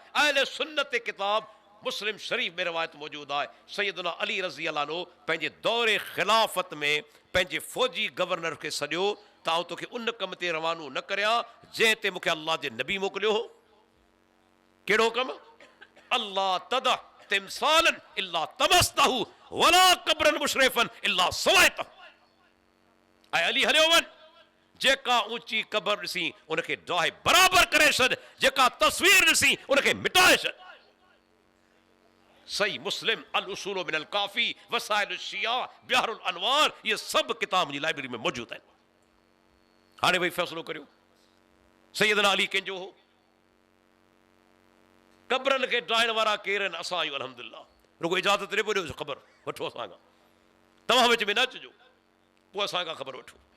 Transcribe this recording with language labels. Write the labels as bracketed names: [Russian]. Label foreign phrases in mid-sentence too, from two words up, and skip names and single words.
[Sindhi] अहले सुन्नत किताब मुस्लिम शरीफ में रिवायत मौजूद आहे। सैयदना अली रज़ी अल्लाह अन्हु पंहिंजे दौरे ख़िलाफ़त में पंहिंजे फ़ौजी गवर्नर खे सॼो त आउं तोखे उन कम ते रवानो न करियां जंहिं ते मूंखे अल्लाह जे नबी मोकिलियो हो। कहिड़ो कमु? [Arabic] ألا تدع تمثالا إلا طمسته ولا قبرا مشرفا إلا سويته. [Sindhi] ऐं अली हलियो वञ, जेका ऊंची क़बर ॾिसी उनखे डाहे बराबर करे छॾ, जेका तस्वीर ॾिसी उनखे मिटाए छॾ। सही मुस्लिम, अल उसूलो मिनल काफ़ी, वसाइल शिया, बिहारुल अनवार, ये सभु किताब मुंहिंजी लाइब्रेरी में मौजूद आहिनि। हाणे भई फ़ैसिलो करियो, सैयदना अली कंहिंजो हो? क़ब्रनि खे डाइण वारा केरु आहिनि? असां आहियूं अल्हम्दुलिल्लाह। रुगो इजाज़त ॾे ॾियो ख़बर वठो असांखां, तव्हां विच में न अचिजो, पोइ असांखां ख़बर वठो।